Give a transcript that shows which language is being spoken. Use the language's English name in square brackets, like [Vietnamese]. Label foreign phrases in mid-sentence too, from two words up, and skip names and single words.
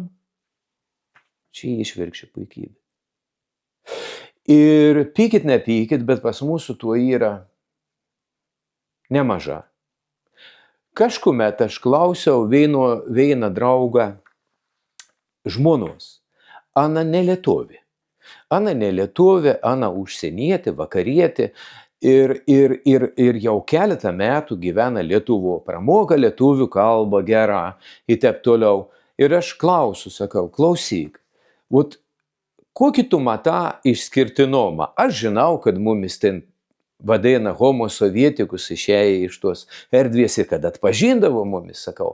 [Lithuanian] Čia išvirkščia puikybė. Ir pykit, nepykit, bet pas mūsų tuo yra nemaža. Kažkuomet aš klausiau vieną draugą žmonos. Ana nelietuvė. Ana užsienietė, vakarietė ir jau keletą metų gyvena Lietuvoje, pramoka lietuvių kalbą gerą ir taip toliau. Ir aš klausiu, sakau, klausyk, kokį tu matą išskirtinumą? Aš žinau, kad mumis ten vadina [Latin] homo sovietikus [Lithuanian] išėję iš tos erdvės ir kad atpažindavo mumis, sakau.